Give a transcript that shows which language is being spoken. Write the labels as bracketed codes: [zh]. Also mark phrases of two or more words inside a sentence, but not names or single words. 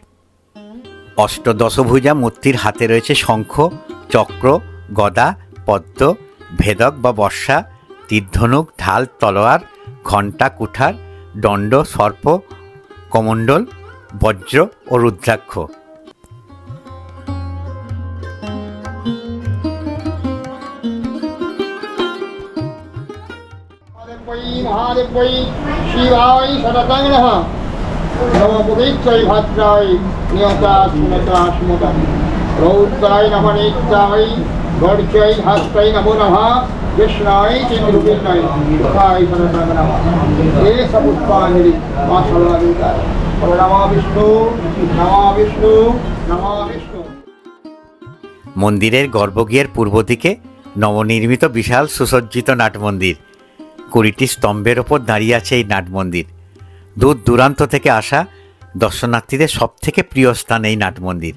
[bn] অষ্টদশভুজা মূর্তির হাতে রয়েছে শঙ্খ, চক্র, গদা, পদ্ম, ভেদক বা বর্ষা, তীরধনুক, ঢাল, তলোয়ার, ঘণ্টা, কুঠার, দণ্ড, সর্প, কমণ্ডল, বজ্র ও রুদ্রাক্ষ। [sa] महादेव्यै शिवाय सततं नमः नमो बुद्धै भद्राय नियता सुनता स्मृता रौद्राय नमः नित्याय गर्जय हस्तै नमो नमः कृष्णाय चन्द्रबिन्नाय सुखाय सततं नमः ये सपुष्पाञ्जलि मा सर्वदेवताय नमः विष्णु नमः विष्णु नमः विष्णु। [bn] মন্দিরের গর্ভগৃহের পূর্ব দিকে নবনির্মিত বিশাল সুসজ্জিত নাট মন্দির। 20টি স্তম্ভের ওপর দাঁড়িয়ে আছে এই নাট মন্দির। দূর দূরান্ত থেকে আসা দর্শনার্থীদের সবথেকে প্রিয় স্থান এই নাট মন্দির।